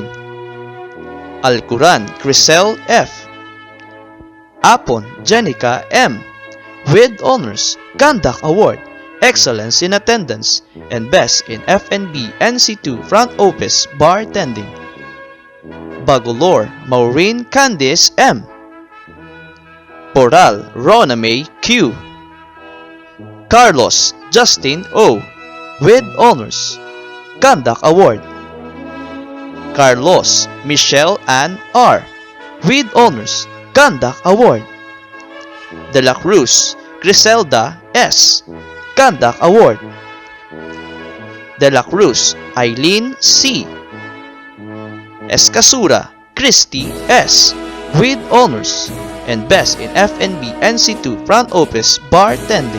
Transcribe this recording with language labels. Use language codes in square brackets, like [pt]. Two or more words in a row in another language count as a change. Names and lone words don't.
[en] Alcuran Crisel F, Apon Jenica M, with Honors, Conduct Award, Excellence in Attendance, and Best in FNB NC2 Front Office Bartending. Bagolor Maureen Candice M, Poral Rona May Q, Carlos Justin O, with Honors, Conduct Award. Carlos Michelle Ann R, with Honors, Conduct Award. De La Cruz Griselda S, Conduct Award. De La Cruz Eileen C, Escasura Christy S, with Honors, and Best in FNB NC2 Front Office Bartending.